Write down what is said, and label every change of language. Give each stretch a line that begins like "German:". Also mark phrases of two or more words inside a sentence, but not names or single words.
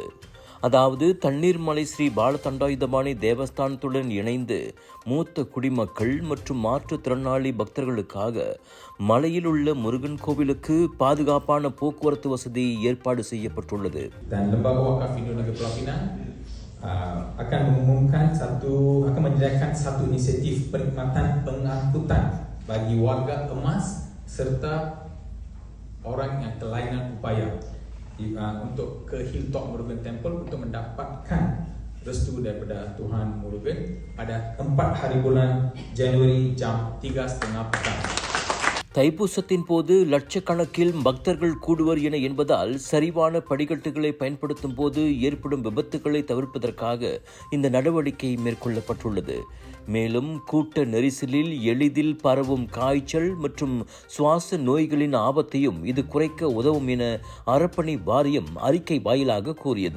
Tamil: அதாவது தண்ணீர்மலை ஸ்ரீ பாலதண்டாயுதபாணி தேவஸ்தானத்துடன் இணைந்து மூத்த குடிமக்கள் மற்றும் மாற்றுத்திறனாளி பக்தர்களுக்காக மலையில் உள்ள முருகன் கோவிலுக்கு பாதுகாப்பான போக்குவரத்து வசதி ஏற்பாடு செய்யப்பட்டுள்ளது.
Malay: akan menyediakan satu inisiatif perkhidmatan pengangkutan bagi warga emas serta orang yang kelainan upaya untuk ke Hilltop Murugan Temple untuk mendapatkan restu daripada Tuhan Murugan pada 4 hari bulan Januari jam 3.30 petang.
Tamil: தைப்பூசத்தின் போது லட்சக்கணக்கில் பக்தர்கள் கூடுவர் என என்பதால் சரிவான படிக்கட்டுகளை பயன்படுத்தும் போது ஏற்படும் விபத்துகளை தவிர்ப்பதற்காக இந்த நடவடிக்கை மேற்கொள்ளப்பட்டுள்ளது. மேலும் கூட்ட நெரிசலில் எளிதில் பரவும் காய்ச்சல் மற்றும் சுவாச நோய்களின் ஆபத்தையும் இது குறைக்க உதவும் என அறப்பணி வாரியம் அறிக்கை வாயிலாக கூறியது.